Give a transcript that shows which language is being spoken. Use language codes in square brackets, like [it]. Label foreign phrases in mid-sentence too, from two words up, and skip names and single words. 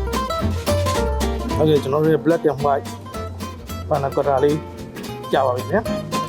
[my] ဟုတ်ကဲ့ကျွန်တော်တို့ [en] black and white panna cotta [my] လေးကြာပါပြီဗျာ